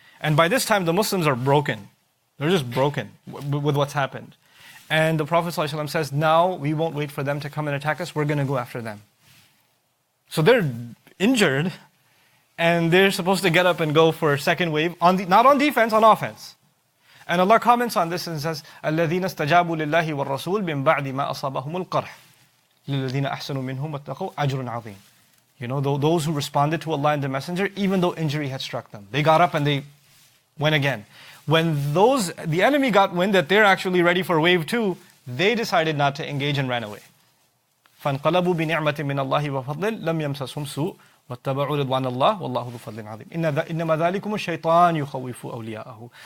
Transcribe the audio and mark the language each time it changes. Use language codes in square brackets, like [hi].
[en] And by this time, the Muslims are broken. They're just broken with what's happened. And the Prophet ﷺ says, now we won't wait for them to come and attack us. We're going to go after them. So they're injured, and they're supposed to get up and go for a second wave, not on defense, on offense. And Allah comments on this and says, [ar] الَّذِينَ اسْتَجَابُوا لِلَّهِ وَالرَّسُولِ مِنْ بَعْدِ مَا أَصَابَهُمُ الْقَرْحِ لِلَّذِينَ أَحْسَنُوا مِنْهُمْ وَاتَّقَوْا أَجْرٌ عَظِيمٌ. [en] You know, those who responded to Allah and the Messenger, even though injury had struck them. They got up and they went again. When the enemy got wind that they're actually ready for wave 2, they decided not to engage and ran away. [ar] فَانْقَلَبُوا بِنِعْمَةٍ مِّنَ اللَّهِ وَفَضْلٍ لَمْ يَمْسَسْهُمْ سُوءٌ وَاتَّبَعُوا رِضْوَانَ اللَّهِ وَاللَّهُ ذُو فَضْلٍ عَظِيمٍ إِنَّمَا ذَلِكُمُ الشَّيْطَانُ يُخَوِّفُ أَوْلِيَاءَهُ.